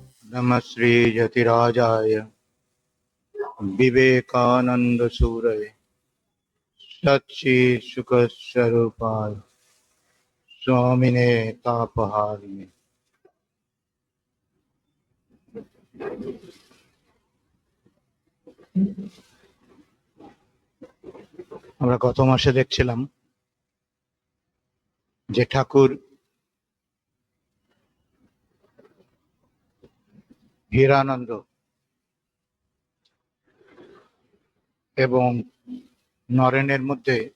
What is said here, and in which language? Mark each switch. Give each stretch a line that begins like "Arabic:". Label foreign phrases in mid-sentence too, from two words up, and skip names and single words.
Sanskrit: नमः श्री यतिराजाय विवेकानंद सूरये सच्ची सुख स्वरूपाय स्वामिने तापहारिणे।
Bangla: আমরা গত মাসে দেখছিলাম যে ঠাকুর হীরানন্দ এবং নরেনের মধ্যে